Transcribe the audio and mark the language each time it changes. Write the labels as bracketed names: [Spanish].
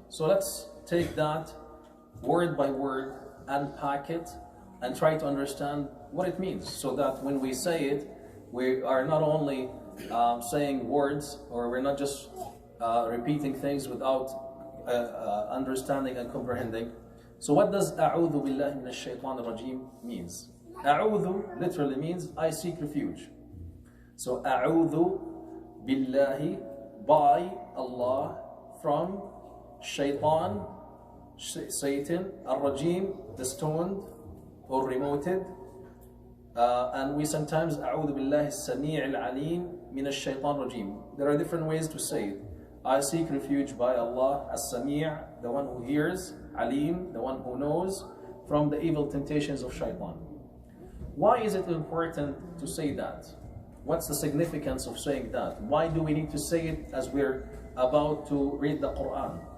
[English] So let's take that word by word, unpack it, and try to understand what it means, so that when we say it, we are not only saying words, or we're not just repeating things without understanding and comprehending. So what does [Arabic] أعوذ بالله من الشيطان الرجيم [English] means? أعوذ literally means I seek refuge. So [Arabic] أعوذ بالله, [English] by Allah, from shaitan, Satan, al-rajim, the stoned or remoted. And we sometimes [Arabic] أعوذ بالله السميع العليم من الشيطان الرجيم. [English] There are different ways to say it. I seek refuge by Allah, as-Sami', the one who hears, Alim, the one who knows, from the evil temptations of shaitan. Why is it important to say that? What's the significance of saying that? Why do we need to say it as we're about to read the Quran?